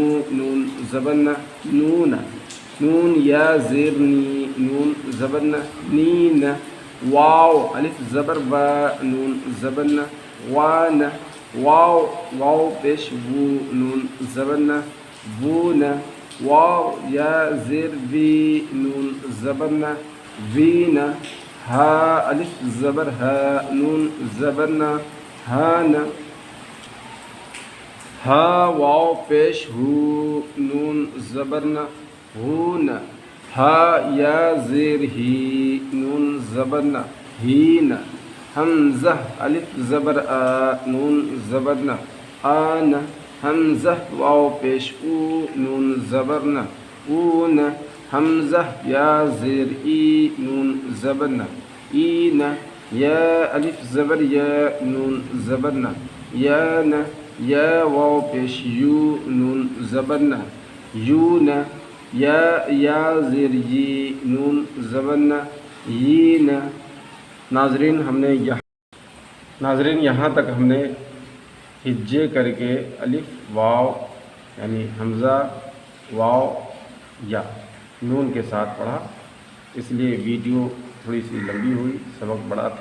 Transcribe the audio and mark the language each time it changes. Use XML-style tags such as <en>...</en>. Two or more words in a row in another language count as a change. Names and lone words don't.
<ur>نون زبرنا نونا نون یا زیر نی نون زبرنا نینا واو الف زبر و نون زبرنا وانا واو واو پیش وو نون زبرنا وونا واو یا زیر وی نون زبرنا وینا ها الف زبر ها نون زبرنا هانا ها واو پیش ہو نون زبرنا ہونا ها یا زیر ہی نون زبرنا ہینا حمزہ الف زبر آ نون زبرنا آنا حمزہ واو پیش او نون زبرنا اونا حمزہ یا زیر ای نون زبرنا اینا یا الف زبر یا نون زبرنا یانا یا واو پیش یو نون زبرنا یونا یا زیر یی نون زبرنا یینا ناظرین یہاں تک ہم نے ہجے کر کے الف واو یعنی حمزہ واو یا نون کے ساتھ پڑھا، اس لیے ویڈیو تھوڑی سی لمبی ہوئی، سبق بڑا تھا۔</ur>